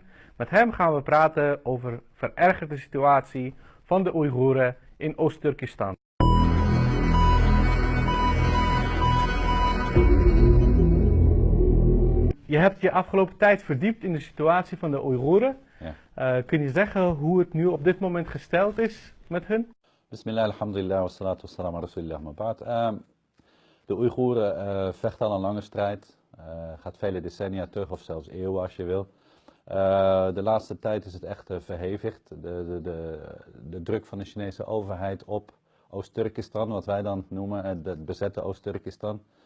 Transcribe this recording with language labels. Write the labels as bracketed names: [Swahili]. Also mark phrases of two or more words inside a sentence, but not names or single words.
[Dutch] Met hem gaan we praten over verergerde situatie van de Oeigoeren in Oost-Turkestan. Je hebt je afgelopen tijd verdiept in de situatie van de Oeigoeren. Ja. Kun je zeggen hoe het nu op dit moment gesteld is met hun? [Arabic] بسم الله الحمد لله والصلاة والسلام على رسول الله ما بعد. [Dutch] De Oeigoeren vechten al een lange strijd. Gaat vele decennia terug, of zelfs eeuwen als je wil. De laatste tijd is het echt verhevigd. De druk van de Chinese overheid op Oost-Turkestan, wat wij dan noemen het bezette Oost-Turkestan.